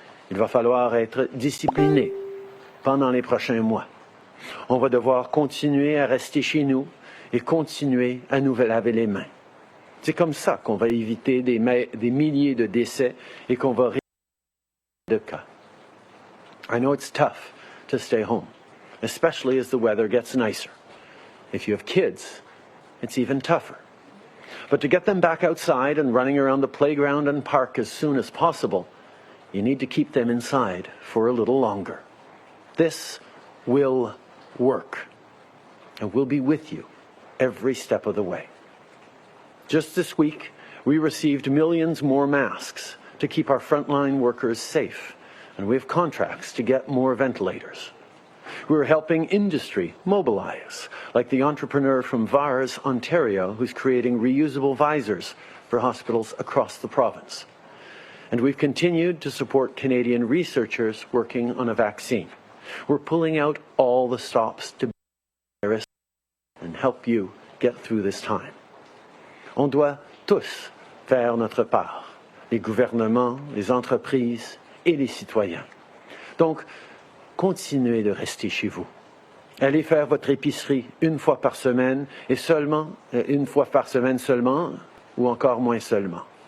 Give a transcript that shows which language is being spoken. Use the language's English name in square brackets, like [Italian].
[French] Il va falloir être discipliné pendant les prochains mois. On va devoir continuer à rester chez nous et continuer à nous laver les mains. C'est comme ça qu'on va éviter des milliers de décès et qu'on va réduire de cas. [English] I know it's tough to stay home, especially as the weather gets nicer. If you have kids, it's even tougher. But to get them back outside and running around the playground and park as soon as possible, you need to keep them inside for a little longer. This will work, and we'll be with you every step of the way. Just this week, we received millions more masks to keep our frontline workers safe, and we have contracts to get more ventilators. We're helping industry mobilize, like the entrepreneur from Vars, Ontario, who's creating reusable visors for hospitals across the province. And we've continued to support Canadian researchers working on a vaccine. We're pulling out all the stops to the virus and help you get through this time. [French] On doit tous faire notre part, les gouvernements, les entreprises et les citoyens. Donc, continuez de rester chez vous. Allez faire votre épicerie une fois par semaine et une fois par semaine seulement, ou encore moins souvent.